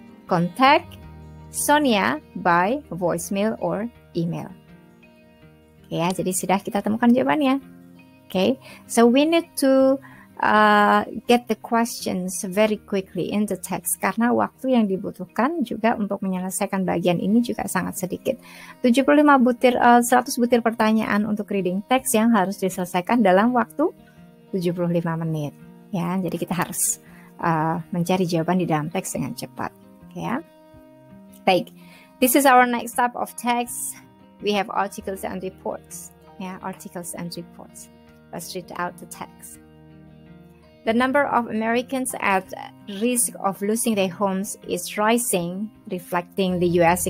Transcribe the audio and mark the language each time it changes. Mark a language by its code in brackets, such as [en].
[en] Contact Sonia by voicemail or email. [id] Ya, jadi sudah kita temukan jawabannya. [en] Okay, so we need to get the questions very quickly in the text [id] karena waktu yang dibutuhkan juga untuk menyelesaikan bagian ini juga sangat sedikit. 100 butir pertanyaan untuk reading text yang harus diselesaikan dalam waktu 75 menit. Ya, jadi kita harus mencari jawaban di dalam teks dengan cepat. Ya, baik. [en] This is our next type of text. We have articles and reports. Ya, articles and reports. Let's read out the text. The number of Americans at risk of losing their homes is rising, reflecting the U.S.